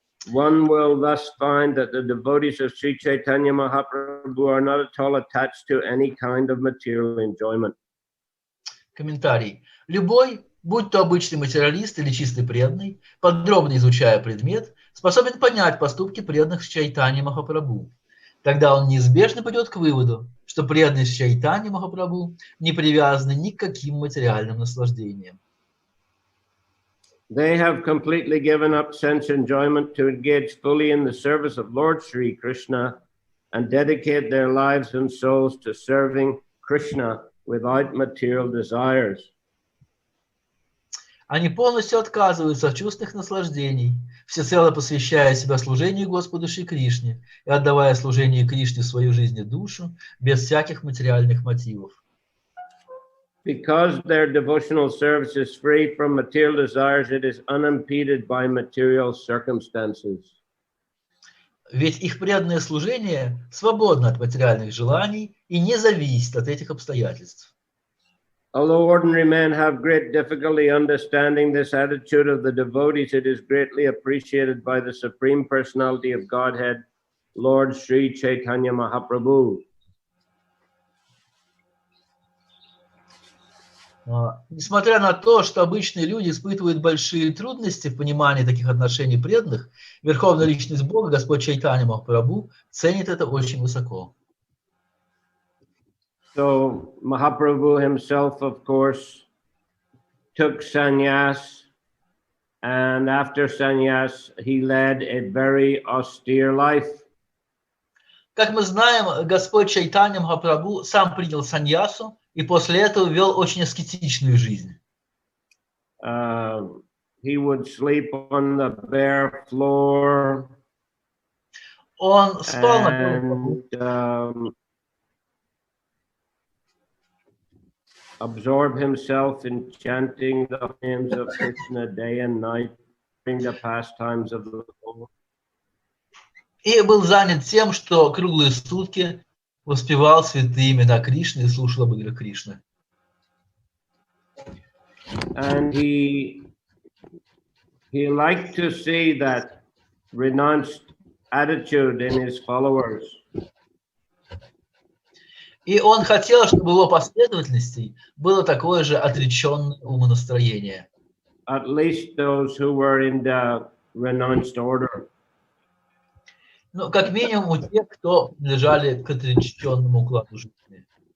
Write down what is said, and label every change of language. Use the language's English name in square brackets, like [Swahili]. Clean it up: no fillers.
[English] One will thus find that the devotees of Sri Chaitanya Mahaprabhu are not at all attached to any kind of material enjoyment. [Russian] Комментарий. Любой, будь то обычный материалист или чистый преданный, подробно изучая предмет, способен понять поступки преданных Чайтаньи Махапрабху. Тогда он неизбежно придет к выводу, что преданные Чайтаньи Махапрабху не привязаны ни к каким материальным наслаждениям. [English] They have completely given up sense enjoyment to engage fully in the service of Lord Sri Krishna, and dedicate their lives and souls to serving Krishna without material desires. [Russian] Они полностью отказываются от чувственных наслаждений, всецело посвящая себя служению Господу Шри Кришне и отдавая служению Кришне свою жизнь и душу без всяких материальных мотивов. [English] Because their devotional service is free from material desires, it is unimpeded by material circumstances. [Russian] Ведь их преданное служение свободно от материальных желаний и не зависит от этих обстоятельств. [English] Although ordinary men have great difficulty understanding this attitude of the devotees, it is greatly appreciated by the Supreme Personality of Godhead, Lord Sri Chaitanya Mahaprabhu. [Russian] Несмотря на то, что обычные люди испытывают большие трудности в понимании таких отношений преданных, Верховная Личность Бога, Господь Чайтанья Махапрабху, ценит это очень высоко. [English] So Mahaprabhu himself, of course, took sannyas, and after sannyas, he led a very austere life. [Russian] Как мы знаем, Господь Чайтанья Махапрабху сам принял саньясу и после этого вел очень аскетичную жизнь. [English] He would sleep on the bare floor. [Russian] Он спал на [English] absorb himself in chanting the hymns of Krishna day and night during the pastimes of the Lord. [Russian] И был занят тем, что круглые сутки воспевал святые имена Кришны и слушал об играх Кришны. [English] And he liked to see that renounced attitude in his followers. [Russian] И он хотел, чтобы у его последовательностей было такое же отреченное умонастроение. [English] At least those who were in the renounced order. [Russian] Ну, как минимум у тех, кто принадлежали к отреченному укладу жизни.